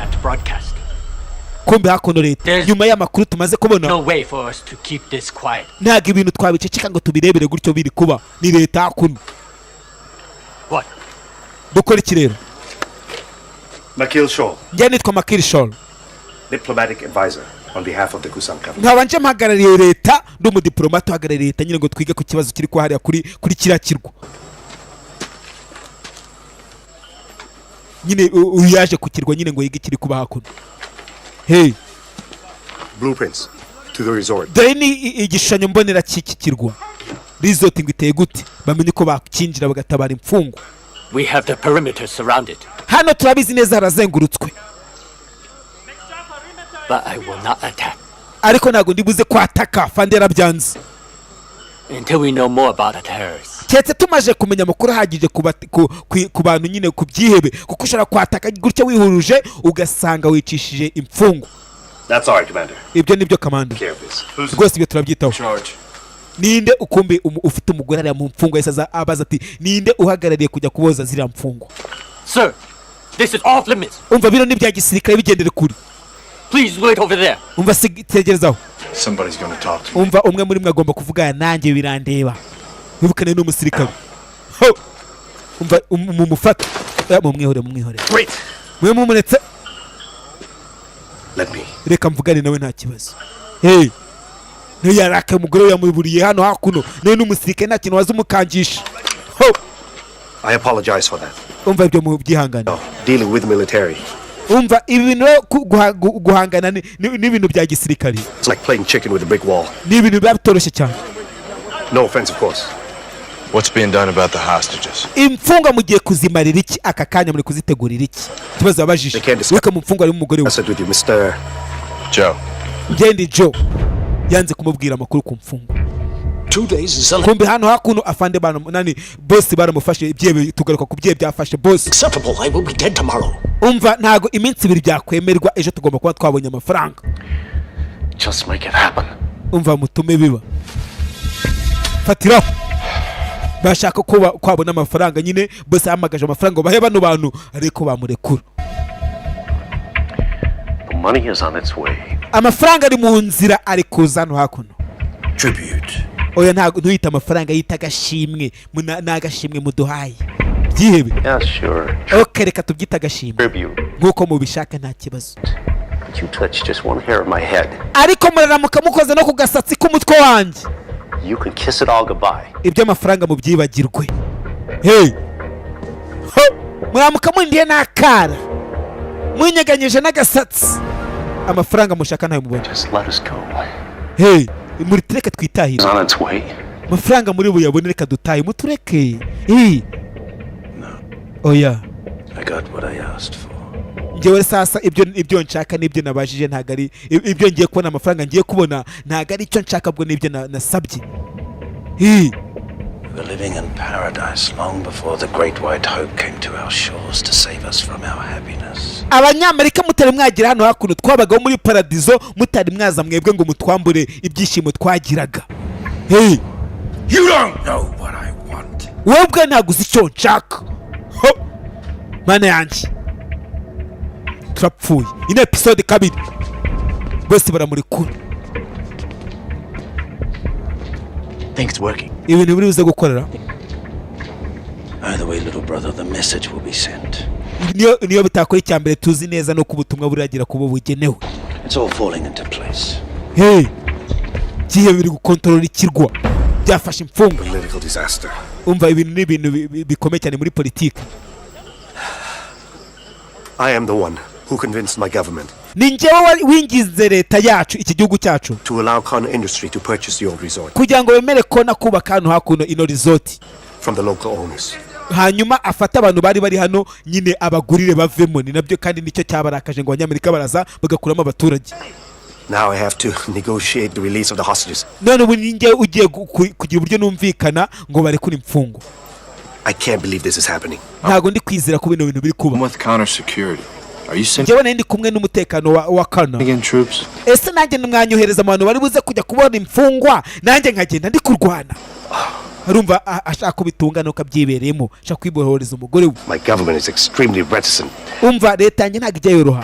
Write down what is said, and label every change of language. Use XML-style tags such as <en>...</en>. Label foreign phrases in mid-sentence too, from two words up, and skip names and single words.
<rw>kumbe hakono leta nyuma y'amakuru tumaze kubona ntabwo ibintu twabiceceka ngo tubirebere gutyo biri kuba ni leta hakuno dukora iki rero Makil Shaw, njye nitwa Makil Shaw,</rw> <en>diplomatic advisor on behalf of the Kusam government.</en> <rw>nkabanje mpagarariye leta ndi umudiplomate uhagarariye leta nyine ngo twige ku kibazo kiri kuhariya kuri kiriya kirwa nyine uyaje ku kirwa nyine ngo yige kiri kuba hakuno hey</rw> <en>Blueprints to the resort.</en> <rw>dore ni igishushanyo mbonera cy'iki kirwa resort ngo iteye gute bamenye ko bakinjira bagatabara imfungwa.</rw> <en>We have the perimeter surrounded.</en> <rw>Hano turabizi neza harazengurutswe.</rw> <en>But I will not attack.</en> <rw>Ariko ntago ndibuze kwataka Fandi yarabyanze.</rw> <en>Until we know more about the terrorists.</en> <rw>Ketse tumaje kumenya amakuru hagije ku bantu nyine ku byihebe kuko ushobora kwataka gutya wihuruje ugasanga wicishije imfungu.</rw> <en>That's all right, Commander.</en> <rw>Ibyo nibyo Commander. Rwose ibyo turabyitaho. Ninde ukumbi ufite umugore ari mu mfungo yesa abaza ati ninde uhagarariye kujya kuboza zira mfungo.</rw> <en>Sir, this is off limits.</en> <rw>Umva bino ni bya gisirikare bigendere kuri.</rw> <en>Please wait over there.</en> <rw>Umva tegerezaho.</rw> <en>Somebody's going to talk to me.</en> <rw>Umva umwe muri mwe agomba kuvugana nanjye birandeba. Wibukane n'umusirikare. Ho. Umva mumufata. Mumwihore.</rw> <en>Wait.</en> <rw>Mwe mumuretse.</rw> <en>Let me.</en> <rw>Reka mvugane nawe nta kibazo. Hey. Ntiyaraka umugore yamuburiye hano hakuno. None n'umusirikare nta kintu wazumukangisha. Ho.</rw> <en>I apologize for that.</en> <rw>Umva ibyo mu byihangana.</rw> <en>No, dealing with military.</en> <rw>Umva ibintu guhangana n'ibintu bya gisirikare.</rw> <en>It's like playing chicken with a brick wall.</en> <rw>Ni ibintu byatoroshye cyane.</rw> <en>No offense, of course. What's being done about the hostages?</en> <rw>Imfunga mugiye kuzimarira iki aka kanya muri kuzitegurira iki? Kibazo abajije. Weka mu mfunga ari umugore we.</rw> <en>I said with you, Mr. Joe.</en> <rw>Ngendi Joe. Yanze kumubwira amakuru ku mfunga.</rw> <en>2 days is</en> <rw>kumbe hano hakuno afande bana nani boss baramufashe ibyebe tugaruka ku byebe byafashe boss.</rw> <en>Acceptable. I will be dead tomorrow.</en> <rw>Umva ntago iminsi ibiri byakwemerwa ejo tugomba kuba twabonye amafaranga.</rw> <en>Just make it happen.</en> <rw>Umva mutume biba. Fatira. Bashaka ko kwabona amafaranga nyine boss yamagaje amafaranga bahe bano bantu ariko bamurekura.</rw> <en>The money is on its way.</en> <rw>Amafaranga ari mu nzira ari kuzano hakuno.</rw> <en>Tribute</en> <rw>oya ntago ntuyita amafaranga, yita agashimwe, n'agashimwe muduhaye byihebe.</rw> <en>Yeah, sure.</en> <rw>Okay, reka tubyita agashimwe nk'uko mubishaka nta kibazo.</rw> <en>You touch just one hair of my head.</en> <rw>Ariko muraramuka mukoze no ku gasatsi k'umutwe wanjye,</rw> <en>You can kiss it all goodbye.</en> <rw>ibyo amafaranga mubyibagirwe. Hey, muramuka mundiye n'akara, munyeganyije n'agasatsi, amafaranga mushaka ntayo mubona.</rw> <en>Just let us go.</en> <rw>Hey, muritureke twitahire.</rw> <en>It's on its way.</en> <rw>Amafaranga muri buyabone, reka dutahe mutureke. Hey. Oya.</rw> <en>I got what I asked for.</en> <rw>Njyewe sasa ibyo nshaka n'ibyo nabajije ntago ari ibyo ngiye kubona, amafaranga ngiye kubona ntago ari icyo nshaka, bwo n'ibyo nasabye.</rw> <en>We were living in paradise long before the great white hope came to our shores to save us from our happiness.</en> <rw>Abanyamerika mutari mwagira hano hakuno, twabagaho muri paradizo, mutari mwaza mwebwe ngo mutwambure ibyishimo twagiraga. Hey,</rw> <en>You don't know what I want.</en> <rw>wowe ubwe ntago uzi icyo nshaka. Mana yanjye, turapfuye. Ino episode kabiri bose baramurikura.</rw> <en>Think it's working.</en> <rw>Ibintu biri buze gukorera.</rw> <en>Either way, little brother, the message will be sent.</en> <rw>Niyo bitakora icya mbere tuzi neza no kubutumwa buragira kubo bugenewe.</rw> <en>It's all falling into place.</en> <rw>Hey, gihe biri gukontorora ikirwa, byafashe imfunga.</rw> <en>Political disaster.</en> <rw>Umva, ibintu n'ibintu bikomeye cyane muri politiki.</rw> <en>I am the one who convinced my government</en> <rw>Ni njyewe wingize leta yacu, iki gihugu cyacu,</rw> <en>to allow Khan Industry to purchase the old resort</en> <rw>kugira ngo bemere kona kubaka hano hakuno ino resort,</rw> <en>from the local owners.</en> <rw>hanyuma afata abantu bari hano nyine abagurire bavemo. Ni nabyo kandi nicyo cyabarakaje ngo abanyamerika baraza bagakuramo abaturage.</rw> <en>Now I have to negotiate the release of the hostages.</en> <rw>None ubu ninjye ugiye kugira uburyo numvikana ngo barekure imfungo.</rw> <en>I can't believe this is happening.</en> <rw>Ntago ndi kwizera ko bino bintu biri kuba.</rw> <en>I'm with counter security. Are you sending</en> <rw>Njyewe ndi kumwe n'umutekano wa Kana.</rw> <en>in troops?</en> <rw>Ese nanjye nimwanyohereza abantu bari buze kujya kubona imfungwa, nanjye nkagenda ndi kurwana. Arumva ashaka kubitungana ukabyibereyemo, ashaka kwibohoreza umugore we.</rw> <en>My government is extremely reticent</en> <rw>Umva, leta yanjye ntago ijya yoroha</rw>